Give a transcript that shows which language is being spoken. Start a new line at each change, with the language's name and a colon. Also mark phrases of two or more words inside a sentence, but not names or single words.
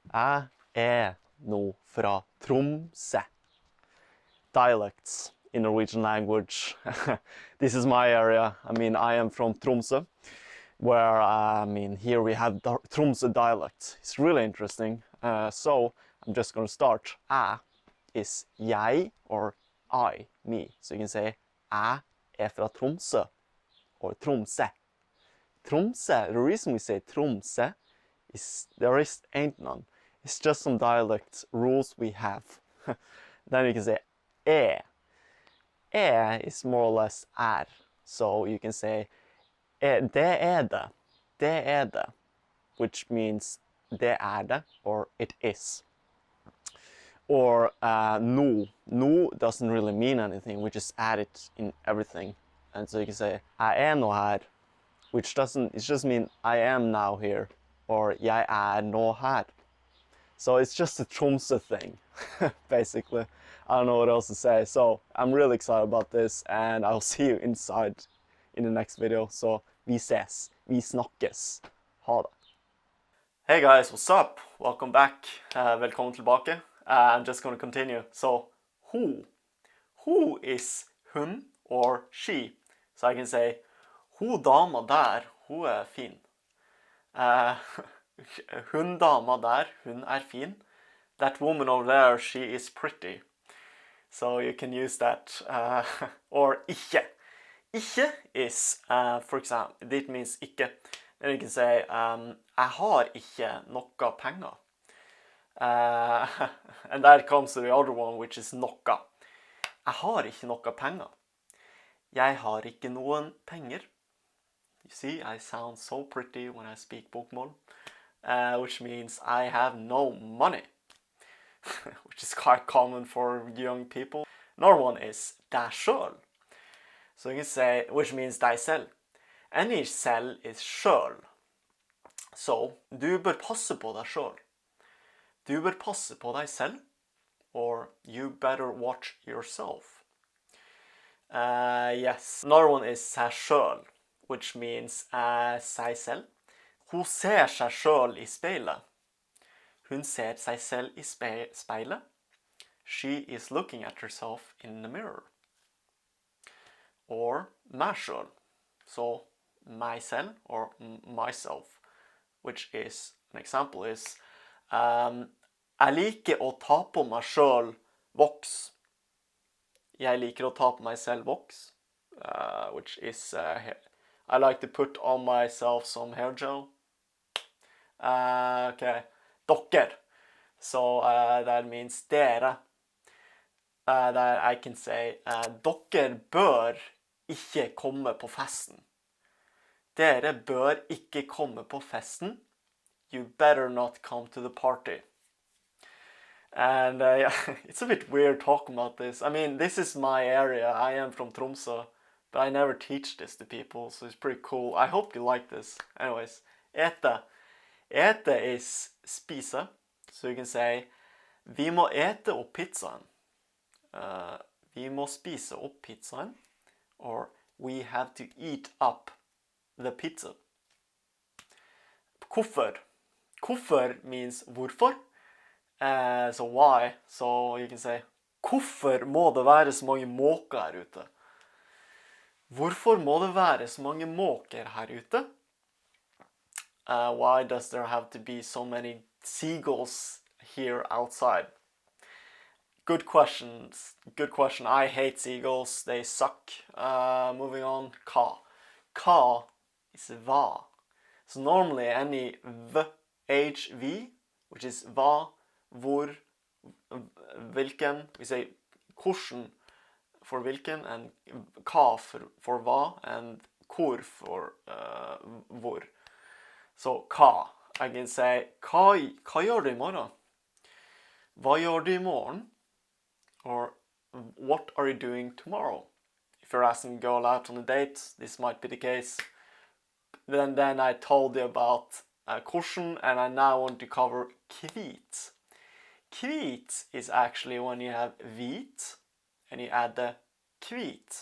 Norwegian: Jeg er nå fra Tromsø.
English: Dialects in Norwegian language. This is my area. I am from Tromsø, where, here we have the Tromsø dialect. It's really interesting. So I'm just going to start. Jeg is jeg or I, me. So you can say
Norwegian: jeg er fra Tromsø
English: or Tromsø. Tromsø, the reason we say Tromsø is ain't none. It's just some dialect rules we have. Then you can say e. E is more or less er. So you can say
Norwegian: det er det. Det er det.
English: Which means
Norwegian: det er det
English: or it is. Or no. No doesn't really mean anything. We just add it in everything. And so you can say
Norwegian: jeg er nå her.
English: Which doesn't, it just mean I am now here. Or
Norwegian: jeg er nå her.
English: So it's just a Tromsø thing, basically. I don't know what else to say. So I'm really excited about this, and I'll see you inside in the next video.
Norwegian: So vi ses, vi snakkes. Ha det.
English: Hey guys, what's up? Welcome back.
Norwegian: Velkommen tilbake.
English: I'm just going to continue. So who? Who is hun or she? So I can say
Norwegian: hun dama der, hun er fin. Hun dama der, hun er fin.
English: That woman over there, she is pretty. So you can use that. Or ikke. Ikke is, for example, it means ikke. Then you can say,
Norwegian: jeg har ikke noe penger.
English: And that comes to the other one, which is noe.
Norwegian: Jeg har ikke noe penger. Jeg har ikke noen penger.
English: You see, I sound so pretty when I speak bokmål. Which means I have no money. Which is quite common for young people. Another one is
Norwegian: deg sjøl.
English: So you can say, which means
Norwegian: deg selv.
English: Any selv is sjøl.
Norwegian: So, du bør passe på deg sjøl. Du bør passe på deg selv.
English: Or you better watch yourself. Yes. Another one is
Norwegian: seg sjøl,
English: which means
Norwegian: seg selv. Hun ser seg selv i speilet. Hun ser seg selv i speilet.
English: She is looking at herself in the mirror. Or
Norwegian: meg selv.
English: So,
Norwegian: meg selv
English: or myself. Which is, an example is,
Norwegian: jeg liker å ta på meg selv voks. Jeg liker å ta på meg selv voks.
English: Which is, I like to put on myself some hair gel.
Norwegian: Okay, dere.
English: So that means dere. That I can say,
Norwegian: dere bør ikke komme på festen. Dere bør ikke komme på festen.
English: You better not come to the party. And yeah, it's a bit weird talking about this. I mean, this is my area. I am from Tromsø, but I never teach this to people, so it's pretty cool. I hope you like this. Anyways, ete. Ete is spise. So you can say,
Norwegian: vi må ete opp pizzaen. Vi må spise opp pizzaen.
English: Or, we have to eat up the pizza. Hvorfor? Hvorfor means hvorfor. So why? So you can say,
Norwegian: hvorfor må det være så mange måker her ute? Hvorfor må det være så mange måker her ute?
English: Why does there have to be so many seagulls here outside? Good questions. Good question. I hate seagulls. They suck. Moving on. Ka. Ka is va. So normally any v, which is va, hvor, hvilken. We say hvordan for hvilken, and ka for va, and hvor for hvor. So, ka. I can say,
Norwegian: hva gjør du i morgen? Hva gjør du i morgen?
English: Or, what are you doing tomorrow? If you're asking a girl out on a date, this might be the case. Then I told you about hvordan, and I now want to cover hvit. Hvit is actually when you have hvit, and you add the hvit.